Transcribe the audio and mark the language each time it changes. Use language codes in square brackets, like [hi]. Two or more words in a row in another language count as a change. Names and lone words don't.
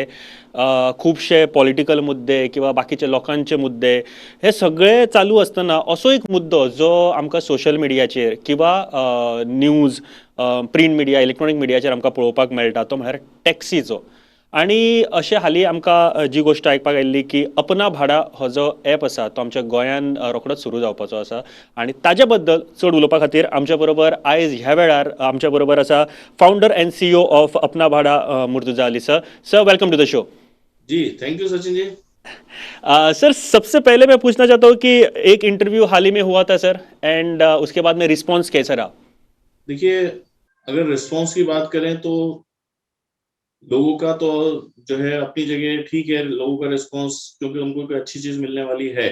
[kok] खुबशे पॉलिटिकल मुद्दे किंवा बाकीचे लोकांचे मुद्दे हे सगळे चालू आसतना असो एक मुद्दो जो आमकां सोशल मिडियाचेर किंवा [en] news print media electronic [kok] मिडियाचेर आमकां पळोवपाक मेळटा तो म्हळ्यार टॅक्सीचो. आणि अशें हालीं आमकां जी गोश्ट आयकपाक आयिल्ली की अपना भाडा हो जो ॲप आसा तो आमच्या गोंयांत रोखडोच सुरू जावपाचो आसा आणि ताजे बद्दल चड उलोवपा खातीर आमच्या बरोबर आयज ह्या वेळार आमच्या बरोबर आसा [en] founder and CEO of [kok] अपना भाडा मुर्तुजा अली सर. [en] Sir, welcome to the show. [hi] जी [en] thank you [hi] सचिन जी. सर, सबसे पहले मैं पूछना चाहता हूँ कि एक इंटरव्यू हाल ही में हुआ था सर, एंड उसके बाद में रिस्पॉन्स कैसा रहा? देखिए, अगर रिस्पॉन्स की बात करें तो लोगों का तो जो है अपनी जगह ठीक है, लोगों का रिस्पॉन्स क्योंकि उनको कोई अच्छी चीज मिलने वाली है.